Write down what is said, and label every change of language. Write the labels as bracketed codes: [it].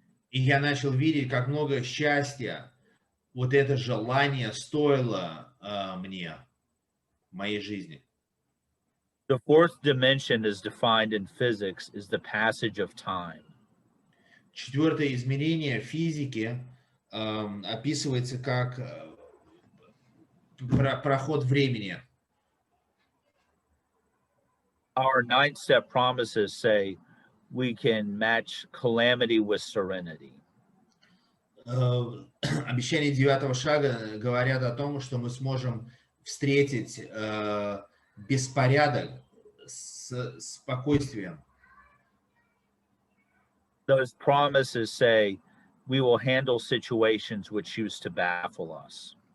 [ru] И я начал видеть, как много счастья вот это желание стоило мне, в моей жизни. [en] The fourth dimension is defined in physics as the passage of time. [ru] Четвертое измерение физики описывается как проход времени. [en] Our ninth step promises say we can match calamity with serenity. [ru] Обещания 9-го шага говорят о том, что мы сможем встретить беспорядок с спокойствием. [en] Those promises say we will handle situations which choose to baffle us.